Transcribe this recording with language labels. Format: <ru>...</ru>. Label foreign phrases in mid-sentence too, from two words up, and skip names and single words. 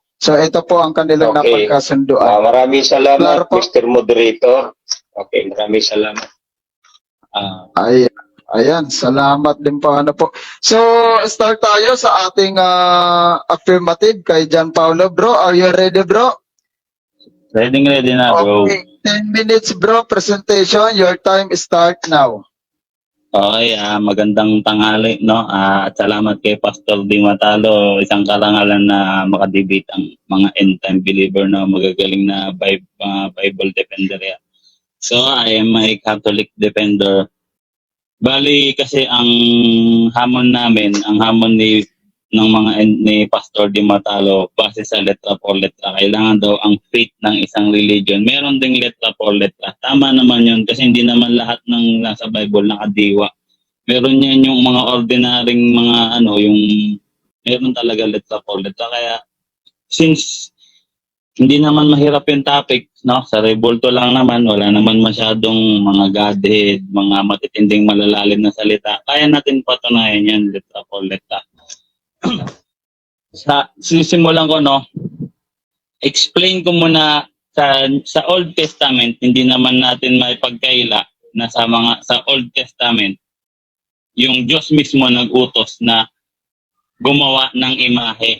<tl>So ito po ang kanilang napagkasunduan. Maraming salamat, Claro po. Mr. Moderator. Okay, maraming salamat. Ayan, salamat din po. Ano po. So, start tayo sa ating affirmative kay John Paulo.</tl> <en>Bro, are you ready, bro?</en> <tl>Ready na, bro.</tl> <en>Okay, 10 minutes, bro. Presentation. Your time start now.</en> <tl>Okay, magandang tanghali, no? At salamat kay Pastor Di Matalo. Isang karangalan na makadebate ang mga</tl> <en>end-time believer</en> <tl>na magagaling na</tl> <en>Bible defender</en> <tl>yan.</tl> <en>So, I am a Catholic defender.</en> <tl>Bali kasi ang hamon namin, ang hamon ni Pastor Di Matalo base sa</tl> <es>letra por letra.</es> <tl>Kailangan daw ang faith ng isang religion. Meron ding</tl> <es>letra por letra.</es> <tl>Tama naman yun kasi hindi naman lahat ng nasa Bible nakadiwa. Meron yan yung mga ordinaryong mga yung meron talaga</tl> <es>letra por letra.</es> <tl>Kaya since hindi naman mahirap yung topic, no? Sa rebulto lang naman, wala naman masyadong mga godhead, mga matitinding malalalim na salita. Kaya natin patunayan yan,</tl> <es>letra por letra.</es> <tl>Sisimulan ko, no? Explain ko muna sa Old Testament, hindi naman natin may pagkaila na sa Old Testament, yung Diyos mismo nag-utos na gumawa ng imahe.</tl>